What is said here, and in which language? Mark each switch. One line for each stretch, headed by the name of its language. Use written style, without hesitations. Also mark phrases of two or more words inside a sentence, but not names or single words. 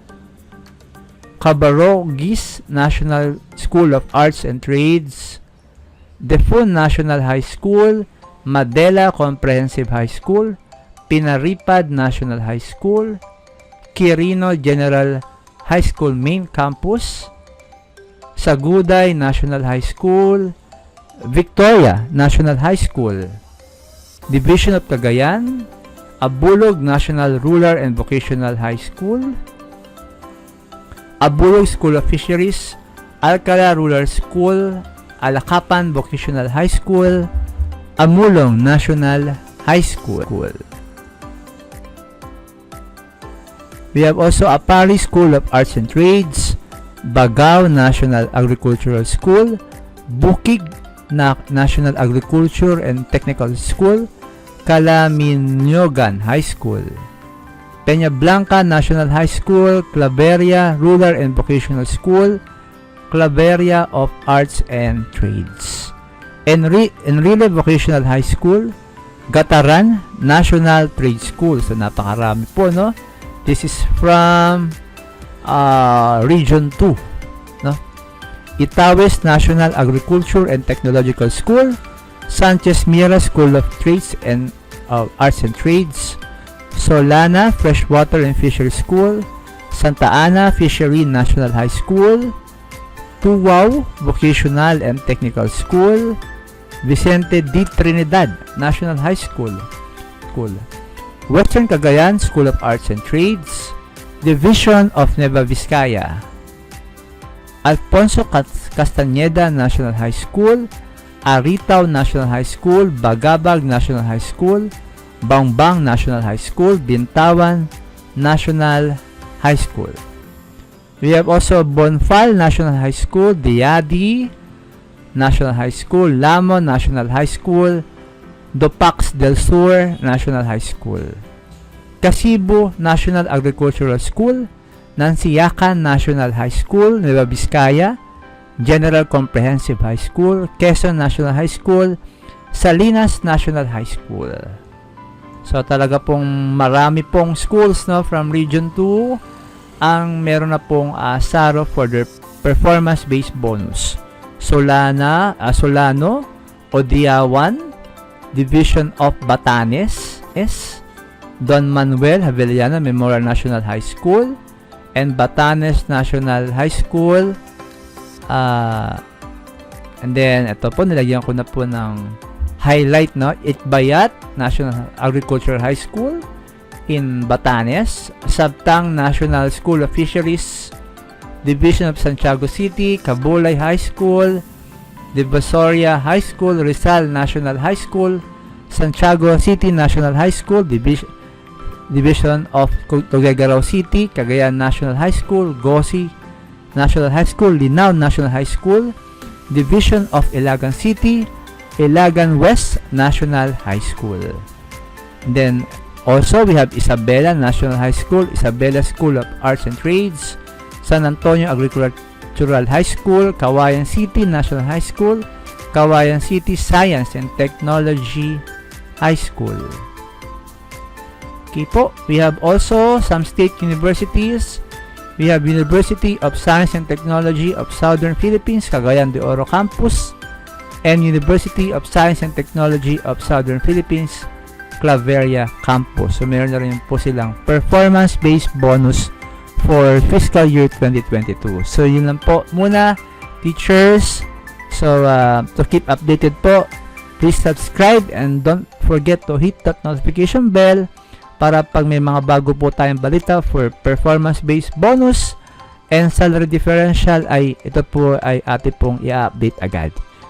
English: Cabarogis National School of Arts and Trades, Defun National High School, Madela Comprehensive High School, Pinaripad National High School, Quirino General High School Main Campus, Saguday National High School, Victoria National High School, Division of Cagayan, Abulog National Rural and Vocational High School, Abulog School of Fisheries, Alcala Rural School, Alakapan Vocational High School, Amulong National High School. We have also Apari School of Arts and Trades, Bagao National Agricultural School, Bukig National Agriculture and Technical School, Calaminyogan High School, Peña Blanca National High School, Claveria Rural and Vocational School, Claveria of Arts and Trades, Enrile Vocational High School, Gataran National Trade School.
Filipino: So napakarami po,
English: no? This is from Region 2, no? Itawes National Agriculture and Technological School, Sanchez Mira School of Trades and Arts and Trades, Solana Freshwater and Fishery School, Santa Ana Fishery National High School, Tuwao Vocational and Technical School, Vicente D. Trinidad National High School, Western Cagayan School of Arts and Trades, Division of Nueva Vizcaya, Alfonso Castañeda National High School, Aritaw National High School, Bagabag National High School, Bangbang National High School, Bintawan National High School. We have also Bonfal National High School, Diadi National High School, Lamon National High School, Dopax del Sur National High School, Casibo National Agricultural School, Nansiacan National High School, Nueva Vizcaya, General Comprehensive High School, Quezon National High School, Salinas National High School.
Filipino: So talaga pong marami pong schools, no, from Region 2 ang meron na pong SARO
English: for their performance-based bonus. Solano, Odiawan, Division of Batanes, Don Manuel Javellana Memorial National High School, and Batanes National High School. And then
Filipino: ito po, nilagyan ko na po ng highlight, no?
English: Itbayat National Agricultural High School in Batanes, Sabtang National School of Fisheries, Division of Santiago City, Cabulay High School, Divisoria High School, Rizal National High School, Santiago City National High School, Division of Tuguegarao City, Cagayan National High School, Gosi National High School, Linao National High School, Division of Ilagan City, Ilagan West National High School. And then also we have Isabela National High School, Isabela School of Arts and Trades, San Antonio Agricultural High School, Kawayan City National High School, Kawayan City Science and Technology High School. Okay po, we have also some state universities. We have University of Science and Technology of Southern Philippines, Cagayan de Oro Campus, and University of Science and Technology of Southern Philippines, Claveria Campus.
Filipino: So meron na rin po silang
English: performance-based bonus for fiscal year
Filipino: 2022. So yun lang po muna,
English: teachers. So to keep updated po, please subscribe and don't forget to hit that notification bell
Filipino: para pag may mga bago po tayong balita
English: for performance-based bonus and salary differential
Filipino: ay ito po ay atin pong i-update agad.